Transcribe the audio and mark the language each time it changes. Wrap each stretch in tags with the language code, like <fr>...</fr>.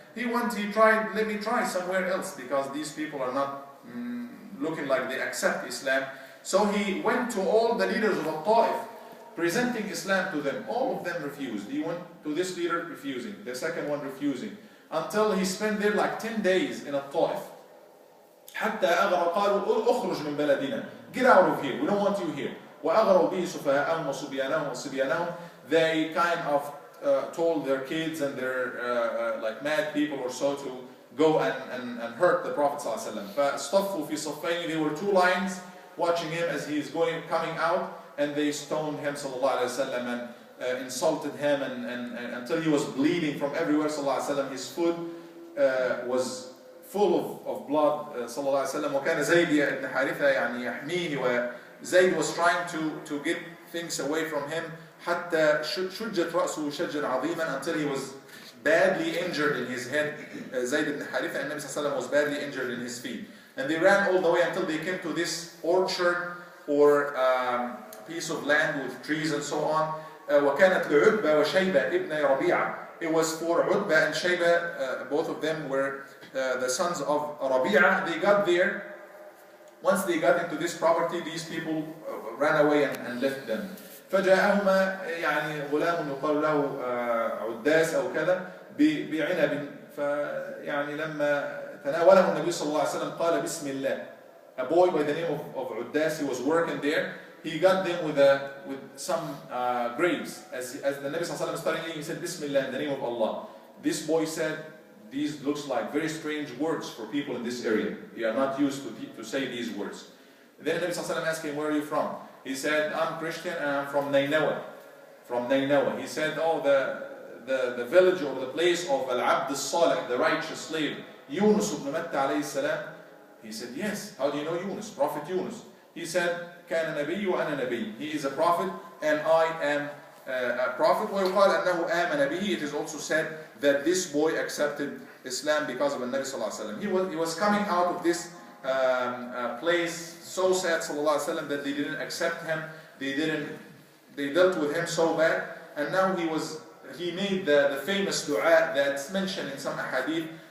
<en>He tried, let me try somewhere else, because these people are not looking like they accept Islam. So he went to all the leaders of Taif, presenting Islam to them. All of them refused. He went to this leader, refusing. The second one, refusing. Until he spent there like 10 days in Taif.</en> <ar>حتى أغروا قالوا أخرج من بلدنا.</ar> <en>Get out of here. We don't want you here.</en> <ar>وأغروا به سفهاءهم وصبيانهم.</ar> <en>They kind of told their kids and their like mad people or so to go and hurt the Prophet ﷺ.</en> <ar>فاصطفوا في صفين.</ar> <en>There were two lines watching him as he is coming out, and they stoned him sallallahu alaihi wasallam and insulted him and until he was bleeding from everywhere sallallahu alaihi wasallam. His foot was full of blood sallallahu alaihi wasallam.</en> <ar>وكان زيد بن حارثة يعني يحميه, وزيد</ar> <en>was trying to get things away from him</en> <ar>حتى شجت رأسه شجا عظيما,</ar> <en>until he was badly injured in his head. Zayd ibn Haritha and Nabi sallallahu alaihi wasallam was badly injured in his feet. And they ran all the way until they came to this orchard or piece of land with trees and so on.</en> <ar>وكانت لعتبة وشيبة ابن ربيعة.</ar> <en>It was for Utbah and Shayba, both of them were the sons of Rabi'ah. They got there. Once they got into this property, these people ran away and left them.</en> <ar>فجاءهما يعني غلام يقال له عداس أو كذا بعنب, فيعني لما تناوله النبي صلى الله عليه وسلم قال بسم الله.</ar> <en>A boy by the name of Uddas, he was working there. He got them with some grapes. As the Nabi sallallahu alaihi wasallam started eating, he said Bismillah, in the name of Allah. This boy said, these looks like very strange words for people in this area. You are not used to say these words. Then the Nabi sallallahu alaihi wasallam asked him, where are you from? He said, I'm Christian and I'm from Nainawa. From Nainawa. He said, oh, the village or the place of Al-Abd al-Salih, the righteous slave, Yunus ibn Matta alayhi salam. He said, yes. How do you know Yunus? Prophet Yunus. He said,</en> <ar>كان نبي وأنا نبي.</ar> <en>He is a prophet and I am a prophet.</en> <ar>ويقال أنه آمن به.</ar> <en>It is also said that this boy accepted Islam because of the Nabi sallallahu alaihi wasallam. He was coming out of this place so sad sallallahu alaihi wasallam that they didn't accept him. They dealt with him so bad. And now he made the famous dua that's mentioned in some ahadith.</en>